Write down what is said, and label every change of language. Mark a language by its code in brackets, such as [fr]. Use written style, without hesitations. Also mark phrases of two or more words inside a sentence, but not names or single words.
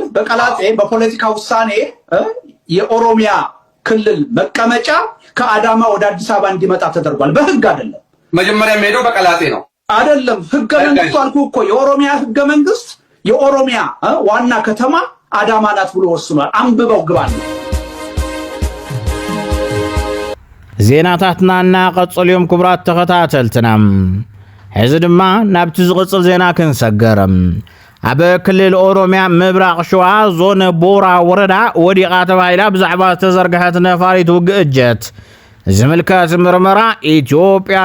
[am] በቀላጤ በፖለቲካ ውሳኔ የኦሮሚያ ክልል መቀመጫ ከአዳማ ወደ አዲስ አበባ እንዲመጣ ተደርጓል። በህግ አይደለም። መጀመሪያ የሚሄደው በቀላጤ ነው አይደለም። ህገ መንግስቱ አልኩህ እኮ የኦሮሚያ ህገ መንግስት የኦሮሚያ ዋና ከተማ አዳማ ናት ብሎ ወስኗል። አንብበው ግባል። [ti] ዜናታትናና ቀጽልዮም ክቡራት ተኸታተልትና ሕዚ ድማ ናብቲ ዝቕጽል ዜና ክንሰገርም። ኣብ ክልል ኦሮሚያ ምብራቕ ሸዋ ዞን ቦራ ወረዳ ወዲቓ ተባሂላ ብዛዕባ ዝተዘርግሐት ነፋሪት ውግእ እጀት ዝምልከት ምርመራ ኢትዮጵያ